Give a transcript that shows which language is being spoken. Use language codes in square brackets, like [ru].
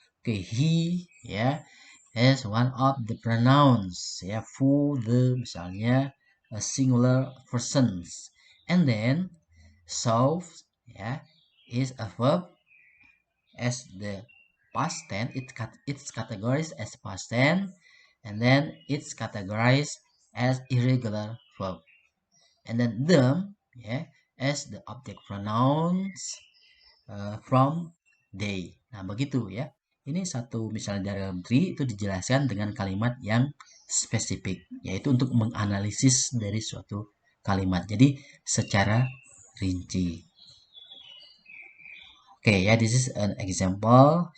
[en] Oke, he ya as one of the pronouns ya, for the misalnya a singular persons, and then so ya is a verb as the past tense. It's categorized as past tense, and then it's categorized as irregular verb, and then them ya as the object pronouns from they. [id] Nah, begitu ya. Ini satu misalnya dalam tree itu dijelaskan dengan kalimat yang spesifik, yaitu untuk menganalisis dari suatu kalimat. Jadi secara rinci. [en] Oke ya, this is an example.